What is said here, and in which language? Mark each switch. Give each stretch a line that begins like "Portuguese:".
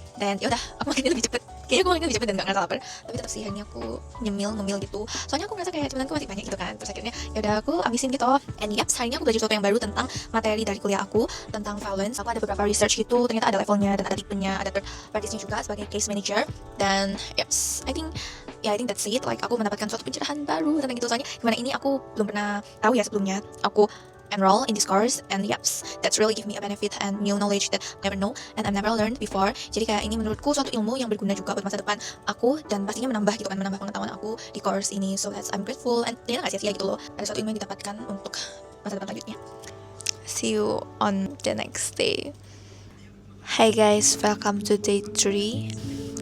Indonesian: Dan ya udah aku makannya lebih cepet, kayaknya aku makannya lebih cepet dan nggak ngerasa lapar, tapi tetap sih akhirnya aku ngemil gitu soalnya aku ngerasa kayak cemilanku masih banyak gitu kan. Terus akhirnya ya udah aku abisin gitu. And yaps, hari ini aku belajar sesuatu yang baru tentang materi dari kuliah aku tentang violence. Aku ada beberapa research gitu, ternyata ada levelnya dan ada tipenya, ada third parties juga sebagai case manager.
English: Dan yaps, I think that's it.
Indonesian: Like aku mendapatkan suatu pencerahan baru tentang itu, soalnya gimana ini aku belum pernah tahu ya sebelumnya.
English: Aku enroll in this course and yaps, that's really give me a benefit and new knowledge that I never know and I've never learned before.
Indonesian: Jadi kayak ini menurutku suatu ilmu yang berguna juga buat masa depan aku dan pastinya menambah gitu kan, menambah pengetahuan aku di course ini. So that's I'm grateful and ternyata gak sia-sia gitu loh, ada suatu ilmu yang didapatkan untuk masa depan selanjutnya.
English: See you on the next day. Hi guys, welcome to day 3.